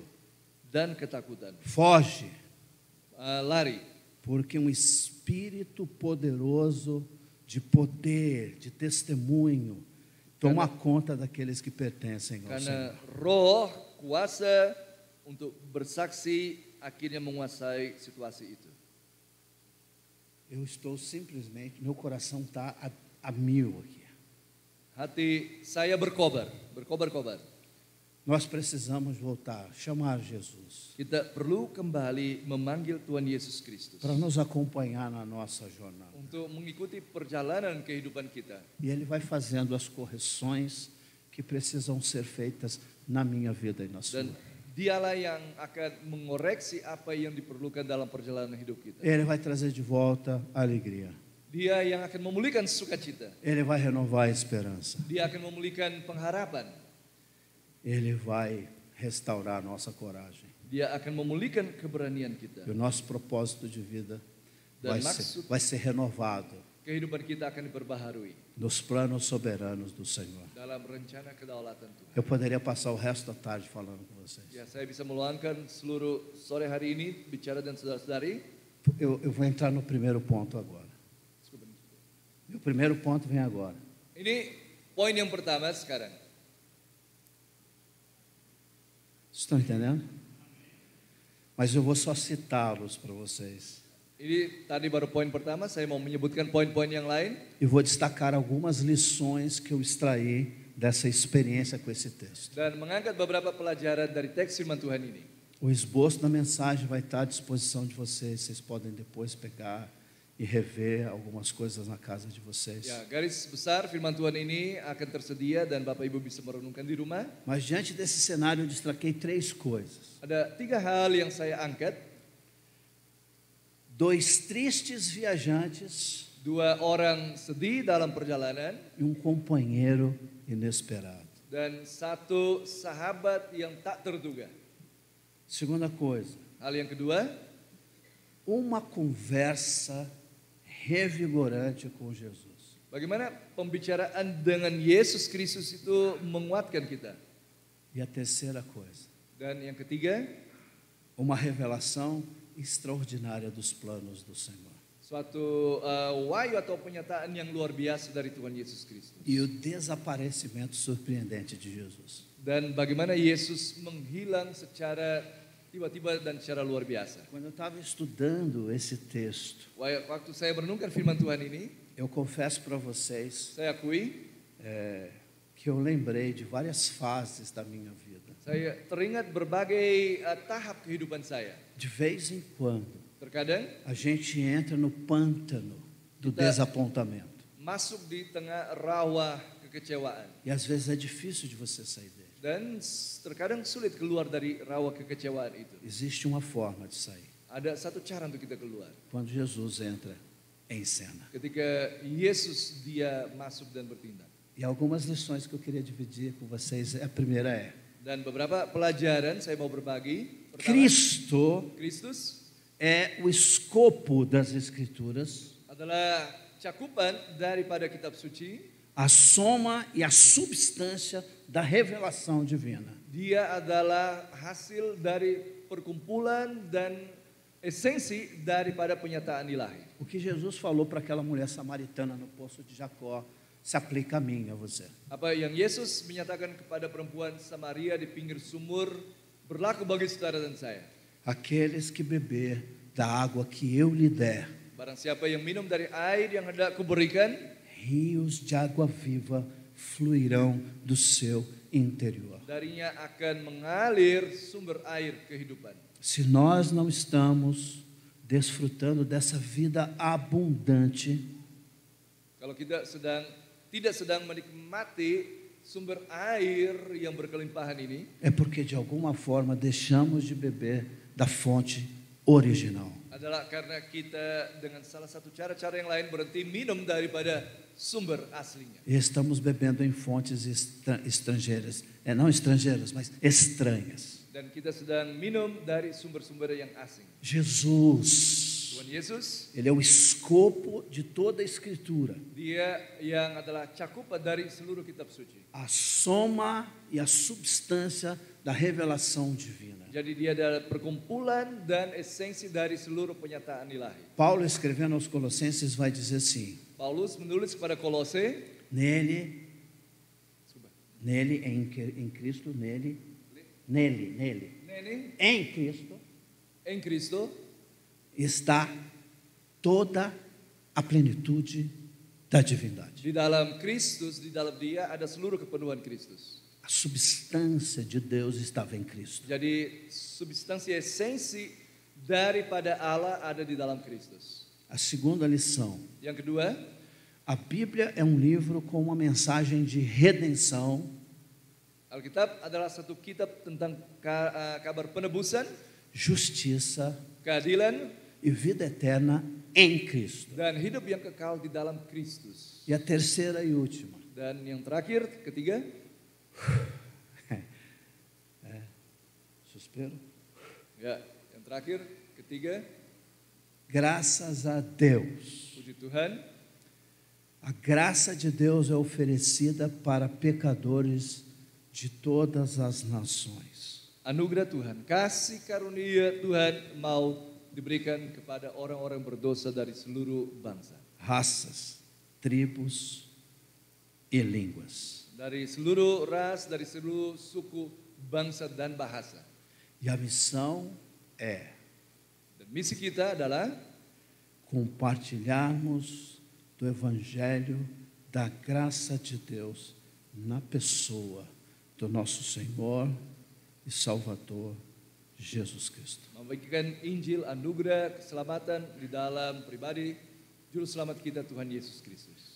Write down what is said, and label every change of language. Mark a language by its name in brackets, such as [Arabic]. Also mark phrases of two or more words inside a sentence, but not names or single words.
[Indonesian] dan ketakutan. [Portuguese] foge, [Indonesian] Lari, [Portuguese] porque um espírito poderoso de poder, de testemunho, toma conta daqueles que pertencem ao [Indonesian] karena [Portuguese] Senhor. [Indonesian] roh kuasa untuk bersaksi akhirnya menguasai situasi itu. [Portuguese] Eu estou simplesmente, meu coração está a mil aqui. [Indonesian] Hati saya berkobar-kobar. [Portuguese] Nós precisamos voltar, chamar Jesus, [Indonesian] Kita perlu kembali memanggil Tuhan Yesus Kristus [Portuguese] para nos acompanhar na nossa jornada. [Indonesian] untuk mengikuti perjalanan kehidupan kita. [Portuguese] E Ele vai fazendo as correções que precisam ser feitas na minha vida e na sua. [Indonesian] Dan dialah yang akan mengoreksi apa yang diperlukan dalam perjalanan hidup kita. [Portuguese] Ele vai trazer de volta a alegria. [Indonesian] Dia yang akan memulihkan sukacita. [Portuguese] Ele vai renovar a esperança. [Indonesian] Dia akan memulihkan pengharapan. [Portuguese] Ele vai restaurar a nossa coragem. [Indonesian] Dia akan memulihkan keberanian kita. [Portuguese] E o nosso propósito de vida [Indonesian] Dan [Portuguese] vai ser renovado [Indonesian] kehidupan kita akan diperbaharui [Portuguese] nos planos soberanos do Senhor. [Indonesian] dalam rencana kedaulatan Tuhan. [Portuguese] Eu poderia passar o resto da tarde falando com vocês. [Indonesian] Ya, saya bisa meluangkan seluruh sore hari ini bicara dengan saudara-saudari. [Portuguese] Eu vou entrar no primeiro ponto agora. Meu primeiro ponto vem agora. [Indonesian] Ini poin yang pertama sekarang. [Portuguese] Estão entendendo? Mas eu vou só citá-los para vocês. [Indonesian] Ini tadi baru poin pertama, saya mau menyebutkan poin-poin yang lain. [Portuguese] E vou destacar algumas lições que eu extraí dessa experiência com esse texto. [Indonesian] Dan mengangkat beberapa pelajaran dari teks firman Tuhan ini. [Portuguese] O esboço da mensagem vai estar à disposição de vocês. Vocês podem depois pegar e rever algumas coisas na casa de vocês. [Indonesian] Ya, garis besar firman Tuhan ini akan tersedia dan Bapak Ibu bisa merenungkan di rumah. [Portuguese] Mas diante desse cenário eu destaquei 3 coisas. [Indonesian] Ada 3 hal yang saya angkat. [Portuguese] 2 tristes viajantes [Indonesian] 2 orang sedih dalam perjalanan [Portuguese] e um companheiro inesperado. [Indonesian] dan 1 sahabat yang tak terduga. [Portuguese] Segunda coisa, [Indonesian] Hal yang kedua, [Portuguese] uma conversa revigorante com Jesus. [Indonesian] bagaimana pembicaraan dengan Yesus Kristus itu menguatkan kita. [Portuguese] E a terceira coisa, [Indonesian] Dan yang ketiga, [Portuguese] uma revelação extraordinária dos planos do Senhor. [Indonesian] suatu wahyu atau penyataan yang luar biasa dari Tuhan Yesus Kristus. [Portuguese] E o desaparecimento surpreendente de Jesus. [Indonesian] Dan bagaimana Yesus menghilang secara tiba-tiba dan secara luar biasa. [Portuguese] Quando eu estava estudando esse texto, [Indonesian] Waktu saya merenungkan firman Tuhan ini, [Portuguese] eu confesso para vocês [Indonesian] saya akui [Portuguese] que eu lembrei de várias fases da minha vida. [Indonesian] saya teringat berbagai tahap kehidupan saya. [Portuguese] De vez em quando, [Indonesian] Terkadang [Portuguese] a gente entra no pântano do desapontamento. [Indonesian] masuk di tengah rawa kekecewaan. [Portuguese] E às vezes é difícil de você sair dele. [Indonesian] Dan terkadang sulit keluar dari rawa kekecewaan itu. [Portuguese] Existe uma forma de sair. [Indonesian] Ada satu cara untuk kita keluar. [Portuguese] Quando Jesus entra em cena. [Indonesian] Ketika Yesus dia masuk dan bertindak. [Portuguese] E algumas lições que eu queria dividir com vocês. A primeira é: [Indonesian] Dan beberapa pelajaran saya mau berbagi. Pertama, Kristus [Portuguese] é o escopo das Escrituras, [Indonesian] adalah cakupan daripada kitab suci. [Portuguese] a soma e a substância da revelação divina. [Indonesian] Dia adalah hasil dari perkumpulan dan esensi daripada penyataan ilahi. [Portuguese] O que Jesus falou para aquela mulher samaritana no poço de Jacó se aplica a mim e a você. [Indonesian] Apa yang Yesus menyatakan kepada perempuan Samaria di pinggir sumur berlaku bagi saudara dan saya. [Portuguese] Aqueles que beber da água que eu lhe der, [Indonesian] Barang siapa yang minum dari air yang hendak kuberikan, [Portuguese] rios de água viva fluirão do seu interior. [Indonesian] darinya akan mengalir sumber air kehidupan. [Portuguese] Se nós não estamos desfrutando dessa vida abundante, [Indonesian] Kalau kita tidak sedang menikmati sumber air yang berkelimpahan ini, [Portuguese] é porque de alguma forma deixamos de beber da fonte original. [Indonesian] adalah karena kita dengan salah satu cara-cara yang lain berhenti minum daripada sumber aslinya. [Portuguese] E estamos bebendo em fontes estrangeiras, não estrangeiras, mas estranhas. [Indonesian] Dan kita sedang minum dari sumber-sumber yang asing. Jesus, Tuhan Yesus, [Portuguese] ele é o escopo de toda a Escritura, [Indonesian] dia yang adalah cakupan dari seluruh kitab suci. [Portuguese] a soma e a substância da revelação divina. [Indonesian] Jadi dia adalah perkumpulan dan esensi dari seluruh penyataan ilahi. [Portuguese] Paulo, escrevendo aos Colossenses, vai dizer assim: [Indonesian] Paulus menulis kepada Kolose, [Portuguese] nele, em Cristo, nele, em Cristo, em Cristo está toda a plenitude da divindade. [Indonesian] di dalam Kristus, di dalam dia ada seluruh kepenuhan Kristus. [Portuguese] A substância de Deus estava em Cristo. [Indonesian] Jadi substansi esensi daripada Allah ada di dalam Kristus. [Portuguese] A segunda lição: [Indonesian] Yang kedua, [Portuguese] a Bíblia é um livro com uma mensagem de redenção, [Indonesian] Alkitab adalah satu kitab tentang kabar penebusan, [Portuguese] justiça [Indonesian] keadilan, [Portuguese] e vida eterna em Cristo. [Indonesian] dan hidup yang kekal di dalam Kristus. [Portuguese] E a terceira e última: [Indonesian] Dan yang terakhir, ketiga, [Portuguese] suspiro. [Indonesian] ya, yang terakhir, ketiga, [Portuguese] Graças a Deus. [Indonesian] puji Tuhan, [Portuguese] A graça de Deus é oferecida para pecadores de todas as nações. [Indonesian] anugerah Tuhan, kasih karunia Tuhan mau diberikan kepada orang-orang berdosa dari seluruh bangsa, [Portuguese] Raças, tribos e línguas. [Indonesian] dari seluruh ras, dari seluruh suku, bangsa dan bahasa. [Portuguese] E a missão é [Indonesian] Dan misi kita adalah [Portuguese] compartilharmos do Evangelho da graça de Deus na pessoa do nosso Senhor e Salvador Jesus Cristo. [Indonesian] membagikan Injil, anugerah, keselamatan di dalam pribadi Juru Selamat kita Tuhan Yesus Kristus.